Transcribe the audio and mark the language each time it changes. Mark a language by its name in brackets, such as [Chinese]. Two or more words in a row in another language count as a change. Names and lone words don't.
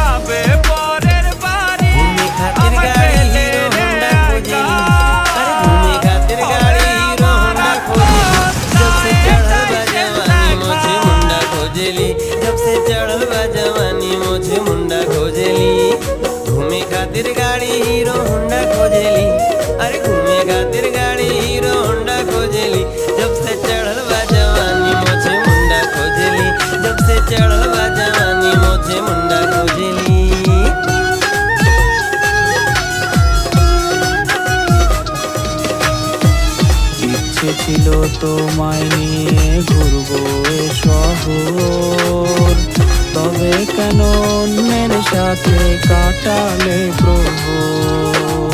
[Bangla] হবে পরের বাড়ি। [Bhojpuri] घूमे खातिर गाड़ी हीरो होंडा खोजेली, अरे घूमे खातिर गाड़ी हीरो होंडा खोजेली। जब से चढ़ल बा जवानी मोछे मुंडा खोजेली, जब से चढ़ल बा जवानी मोछे मुंडा खोजेली। घूमे खातिर गाड़ी हीरो होंडा खोजेली, अरे घूमे खातिर गाड़ी हीरो होंडा खोजेली। जब से चढ़ल बा जवानी मोछे मुंडा खोजेली, जब से चढ़ल बा जवानी मोछे मुंडा खोजेली। [Bangla] ইচ্ছে ছিল তোমায় নিয়ে ঘুরবো এ শহর, তবে কেন অন্যের সাথে কাটালে প্রহর।